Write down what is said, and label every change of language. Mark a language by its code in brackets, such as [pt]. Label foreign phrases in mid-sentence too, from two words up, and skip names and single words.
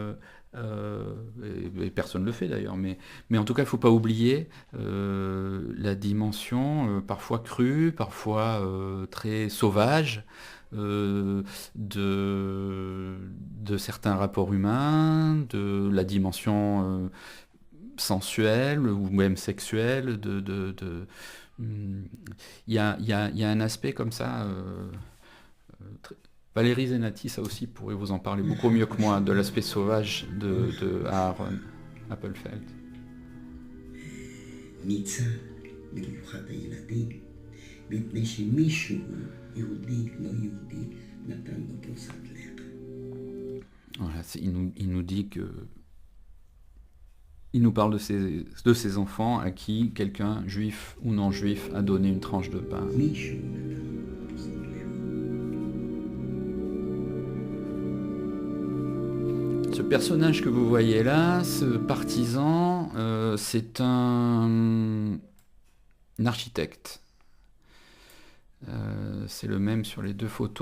[fr] Et personne ne le fait d'ailleurs, mais en tout cas, il ne faut pas oublier la dimension parfois crue, parfois très sauvage, de certains rapports humains, de la dimension sensuelle ou même sexuelle. Hum, Il y a un aspect comme ça. Très- Valérie Zenati, ça aussi, pourrait vous en parler beaucoup mieux que moi, de l'aspect sauvage de Aaron Appelfeld. [he] ניצל במיוחד הילדים, מפני שמישהו, יהודי, לא יהודי, נתן לו פרוסת לחם. [fr] Voilà, il nous dit que il nous parle de ses enfants à qui quelqu'un, juif ou non juif, a donné une tranche de pain. [he] מישהו נתן לו פרוסת לחם. [fr] Ce personnage que vous voyez là, ce partisan, c'est un architecte. C'est le même sur les deux photos.